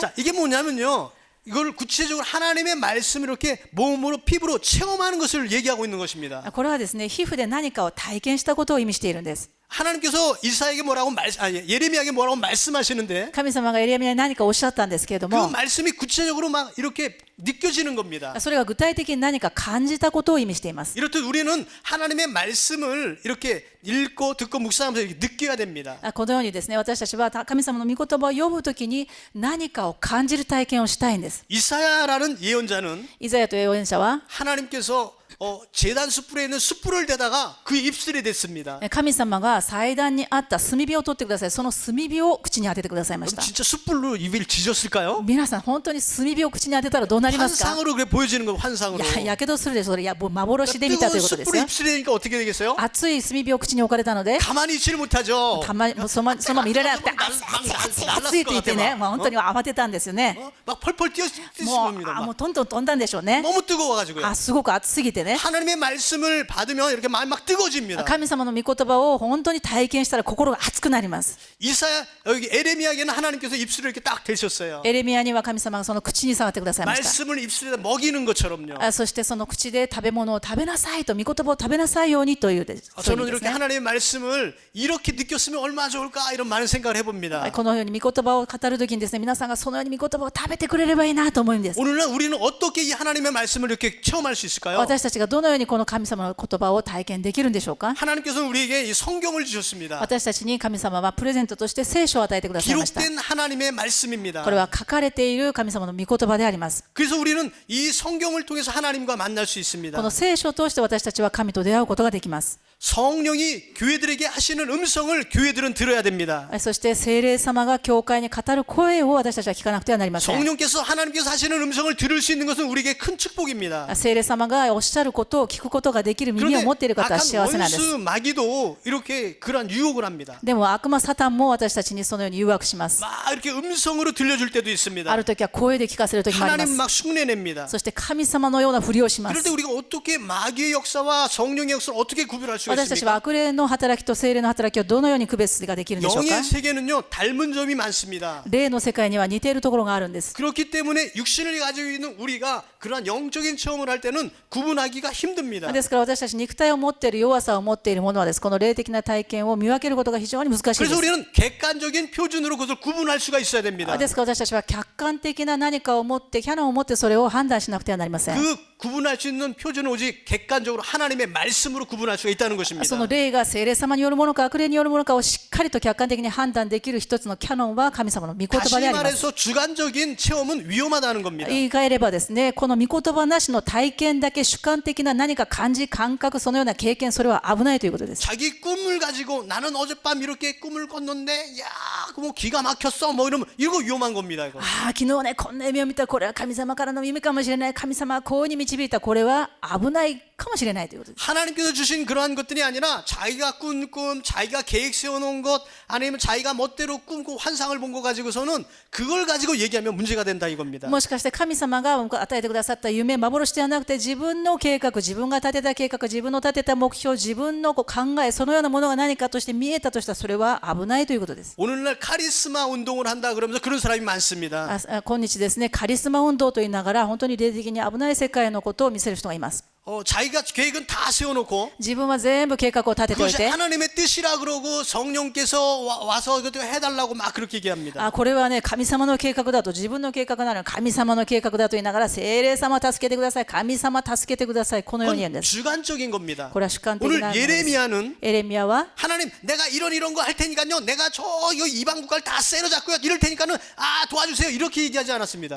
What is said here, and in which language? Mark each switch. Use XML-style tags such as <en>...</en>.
<ko>자, 이게 뭐냐면요. 이걸 구체적으로 하나님의 말씀을 이렇게 몸으로 피부로 체험하는 것을 얘기하고 있는 것입니다.</ko> <ja>これはですね皮膚で何かを体験したことを意味しているんです。</ja> <ko>하나님께서 이사에게 예레미야에게 뭐라고 말씀하시는데</ko> <ja>神様がエレミヤに何かおっしゃったんですけれど 그 も</ja> <ko>말씀이 구체적으로 막 이렇게 느껴지는 겁니다.</ko> <ja>それが具体的に何か感じたことを意味しています。</ja> <ko>이렇듯 우리는 하나님의 말씀을 이렇게 읽고 듣고 묵상하면서 이렇게 느껴야 됩니다.</ko> <ja>このようにですね私たちは神様の御言葉を読むときに何かを感じる体験をしたいんです。</ja> <ko>이사야라는 예언자는</ko> <ja>イザヤという預言者は</ja> <ko>하나님께서 제단 숯불에 있는 숯불을 대다가 그 입술에 댔습니다.</ko> <ja>神様が祭壇にあった炭火を取ってください。その炭火を口に当ててくださいました。</ja> <ko>진짜 숯불로 입을 지졌을까요?</ko> <ja>皆さん本当に炭火を口に当てたらどうなりますか？</ja> <ko>환상으로 그래 보여지는 거 환상으로.</ko> <ja>やけどするでしょ。それもう幻で見たということです</ja> <ko>숯불을</ko> <ja>よ。</ja> <ko>입술에 대니까 어떻게 되겠어요?</ko> <ja>熱い炭火を口に置かれたので</ja> <ko>가만히 있지를 못하죠.</ko> <ja>もうそのまま入れなくて熱いと言ってね、もう本当に慌てたんですよね。</ja> <ko>막 펄펄</ko> <ja>もう</ja> <ko>뛰었습니다.</ko> <ja>もうどんどん飛んだんでしょうね。</ja> <ko>너무 뜨거워가지고요.</ko> <ja>すごく熱すぎてね。</ja> <ko>하나님의 말씀을 받으면 이렇게 마음이 막 뜨거워집니다.</ko> <ja>神様の御言葉を本当に体験したら心が熱くなります。</ja> <ko>이사야 여기 에레미야에게는 하나님께서 입술을 이렇게 딱 대셨어요.</ko> <ja>エレミヤには神様がその口に触ってくださいました。</ja> <ko>말씀을 입술에다 먹이는 것처럼요.</ko> <ja>そしてその口で食べ物を食べなさいと御言葉を食べなさいようにというです。</ja> <ko>저는 이렇게 하나님의 말씀을 이렇게 느꼈으면 얼마나 좋을까 이런 많은 생각을 해봅니다.</ko> <ja>このように御言葉を語るときにですね皆さんがそのように御言葉を食べてくれればいいなと思うんです。</ja> <ko>오늘날 우리는 어떻게 이 하나님의 말씀을 이렇게 체험할 수 있을까요?</ko> <ja>私たちがどのようにこの神様の言葉を体験できるんでしょうか？</ja> <ko>하나님께서는 우리에게 이 성경을 주셨습니다.</ko> <ja>私たちに神様はプレゼントとして聖書を与えてくださいました。</ja> <ko>기록된 하나님의 말씀입니다.</ko> <ja>これは書かれている神様の御言葉であります。</ja> <ko>그래서 우리는 이 성경을 통해서 하나님과 만날 수 있습니다.</ko> <ja>の聖書を通して私たちは神と出会うことができます。</ja> <ko>성령이 교회들에게 하시는 음성을 교회들은 들어야 됩니다.</ko> <ja>そして聖霊様が教会に語る声を私たちは聞かなくてはなりません。</ja> <ko>성령께서 하나님께서 하시는 음성을 들을 수 있는 것은 우리에게 큰 축복입니다.</ko> <ja>聖霊様がおっしゃることを聞くことができる耳を</ja> <ko>그런데</ko> <ja>持っている方は</ja> <ko>악한</ko> <ja>幸せなんです。</ja> <ko>원수 마귀도 이렇게 그러한 유혹을 합니다.</ko> <ja>でも悪魔サタンも私たちにそのように誘惑します。</ja> <ko>막 이렇게 음성으로 들려줄 때도 있습니다.</ko> <ja>ある時は声で聞かせる時もありま</ja> <ko>하나님</ko> <ja>す。</ja> <ko>막 흉내냅니다.</ko> <ja>そして神様のようなふりをしま</ja> <ko>그럴</ko> <ja>す</ja> <ko>때 。 우리가 어떻게 마귀의 역사와 성령의 역사를 어떻게 구별할 수가</ko> <ja>私たちは悪霊の働きと聖霊の働きをどのように区別ができるんでしょうか？</ja> <ko>영의 세계는요 닮은 점이 많습니다.</ko> <ja>霊の世界には似ているところがあるんです。</ja> <ko>그렇기 때문에 육신을 가지고 있는 우리가 그러한 영적인 체험을 할 때는 구분하기가 힘듭니다.</ko> <ja>ですから私たち肉体を持っている弱さを持っているものはです。この霊的な体験を見分けることが非常に難しいで</ja> <ko>그래서</ko> <ja>す。</ja> <ko>우리는 객관적인 표준으로 그것을 구분할 수가 있어야 됩니다.</ko> <ja>ですから私たちは客観的な何かを持ってキャノンを持ってそれを判断しなくてはなりません。</ja> <ko>그 구분할 수 있는 표준은 오직 객관적으로 하나님의 말씀으로 구분할 수가 있다는 것입니다.</ko> <ja>その霊が聖霊様によるものか悪霊によるものかをしっかりと客観的に判断できる一つのキャノンは神様の御言葉</ja> <ko>다시</ko> <ja>であります。</ja> <ko>말해서 주관적인 체험은 위험하다는 겁니다.</ko> <ja>言い換えればですね、この御言葉なしの体験だけ主観的な何か感じ感覚そのような経験それは危ないということです。</ja> <ko>자기 꿈을 가지고 나는 어젯밤 이렇게 꿈을 꿨는데 야, 뭐 기가 막혔어 뭐 이러면 이거 위험한 겁니다. 이거.</ko> <ja>昨日ねこんな夢を見たこれは神様からの夢かもしれない神様はこうに導いたこれは危ないかもしれないということです。</ja> <ko>하나님께서 주신 그러한 것들이 아니라 자기가 꾼 꿈, 자기가 계획 세워놓은 것 아니면 자기가 멋대로 꿈고 환상을 본 거 가지고서는 그걸 가지고 얘기하면 문제가 된다 이겁니다.</ko> <ja>もしかして神様が与えてくださった夢幻ではなくて自分の計画自分が立てた計画自分の立てた目標自分の考えそのようなものが何かとして見えたとしたらそれは危ないということです。</ja> <ko>오늘날 카리스마 운동을 한다 그러면서 그런 사람이 많습니다.</ko> <ja>今日ですねカリスマ運動と言いながら本当に霊的に危ない世界のことを見せる人がいます。</ja> <ko>자기가 계획은 다 세워놓고</ko> <ja>自分は全部計画を立てておい</ja> <ko>그것이</ko> <ja>て</ja> <ko>하나님의 뜻이라 그러고 성령께서 와서 그것도 해달라고 막 그렇게 얘기합니다.</ko> <ja>これはね神様の計画だと自分の計画なのに神様の計画だと言いながら聖霊様助けてください神様助けてくださいこのように言うんです</ja> <ko>주관적인 겁니다.</ko> <ja>これは主観的なものです</ja> <ko>예레미야는</ko> <ja>エレミヤは</ja> <ko>하나님 내가 이런 거 할 테니까요 내가 저 이방 국가를 다 세로잡고요 이럴 테니까는 도와주세요 이렇게 얘기하지 않았습니다.</ko>